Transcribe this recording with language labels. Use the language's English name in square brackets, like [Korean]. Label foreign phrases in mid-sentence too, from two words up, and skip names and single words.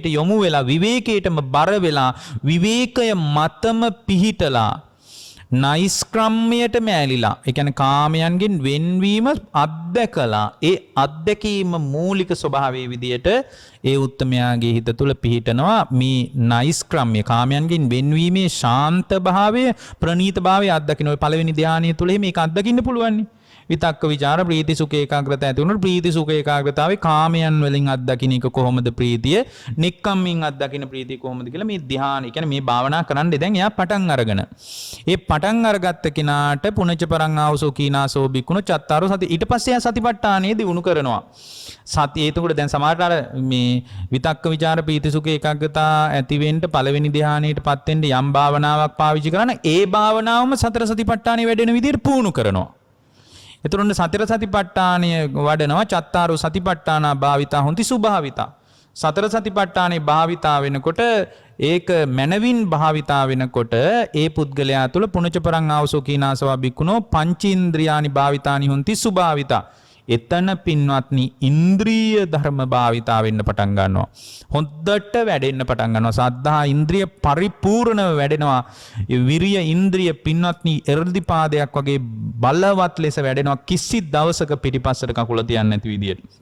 [Sinhala] යොමු වෙලා විවේකයටම බර වෙලා විවේකය මතම පිහිටලා නෛෂ්ක්‍රම්‍යයටම ඇලිලා ඒ කියන්නේ කාමයන්ගෙන් වෙන්වීම අත්දැකලා ඒ අත්දැකීම මූලික ස්වභාවයේ විදියට ඒ උත්තමයාගේ හිත තුළ පිහිටනවා මේ නෛෂ්ක්‍රම්‍ය කාමයන්ගෙන් වෙන්වීමේ ශාන්ත භාවය ප්‍රණීත භාවය අත්දකින්න ඔය පළවෙනි ධානය තුළ මේක අත්දකින්න පුළුවන් විතක්ක විචාර ප්‍රීති සුඛ ඒකාග්‍රතාව ඇති වුණොත් ප්‍රීති සුඛ ඒකාග්‍රතාවේ කාමයන් වලින් අත්දකින්න එක කොහොමද ප්‍රීතිය නික්කම්මින් අත්දකින්න ප්‍රීතිය කොහොමද කියලා මේ ධ්‍යාන කියන්නේ මේ භාවනා කරන්නේ දැන් එයා පටන් අරගෙන ඒ පටන් අරගත්ත කෙනාට [Pali] පුනච පරං ආවසෝ කීනාසෝ බිකුණ චත්තාරෝ සති [Sinhala] ඊට පස්සේ එයා සතිපට්ඨානෙ දිනු කරනවා සතිය එතකොට දැන් සමහරට අර මේ විතක්ක විචාර ප්‍රීති සුඛ ඒකාග්‍රතාව ඇති වෙන්න පළවෙනි ධ්‍යානෙටපත් වෙන්න යම් භාවනාවක් පාවිච්චි කරන ඒ භාවනාවම සතර සතිපට්ඨානෙ වැඩෙන විදිහට පුහුණු කරනවා එතකොට සතර සතිපට්ඨානය වඩනවා [Pali] චත්තාරෝ සතිපට්ඨානා භාවිතා හොಂತಿ සුභාවිතා [Sinhala] සතර සතිපට්ඨානේ භාවිතා වෙනකොට ඒක මනවින් භාවිතා වෙනකොට ඒ පුද්ගලයා තුළ [Pali] පුනච පරං ආවසෝ කීනාසවා බික්කුණෝ පංචේන්ද්‍රියානි භාවිතානි හොಂತಿ සුභාවිතා [Sinhala] එතන පින්වත්නි ඉන්ද්‍රිය ධර්ම භාවිතා වෙන්න පටන් ගන්නවා හොඳට වැඩෙන්න පටන් ගන්නවා සද්ධා ඉන්ද්‍රිය පරිපූර්ණව වැඩෙනවා විරිය ඉන්ද්‍රිය පින්වත්නි එර්ධිපාදයක් වගේ බලවත් ලෙස වැඩෙනවා කිසි දවසක පිටිපස්සට කකුල තියන්නේ නැති විදියට